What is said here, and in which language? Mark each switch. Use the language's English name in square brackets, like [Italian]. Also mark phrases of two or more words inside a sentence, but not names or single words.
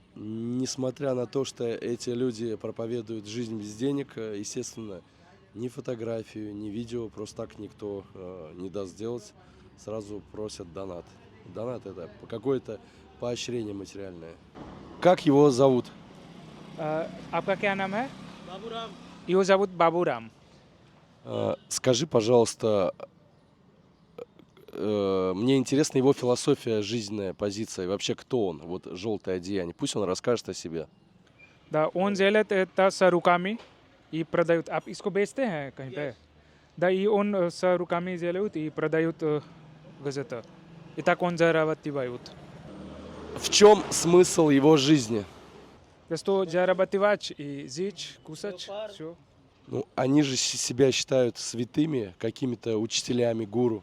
[Russian] Несмотря на то, что эти люди проповедуют жизнь без денег, естественно, ни фотографию, ни видео просто так никто не даст сделать. Сразу просят донат. Донат — это какое-то поощрение материальное. Как его зовут? [Hindi] आपका क्या नाम है? [Russian] Его зовут Бабурам. Скажи, пожалуйста, мне интересна его философия, жизненная позиция. Вообще, кто он? Вот желтое одеяние. Пусть он расскажет о себе. Да, он делает это с руками и продает. [Hindi] आप इसको बेचते हैं कहीं पे? [Russian] Да, и он с руками делают и продают газеты. И так он зарабатывает. В чем смысл его жизни? Что зарабатывать и жить, кушать, все. Ну, они же себя считают святыми, какими-то учителями, гуру.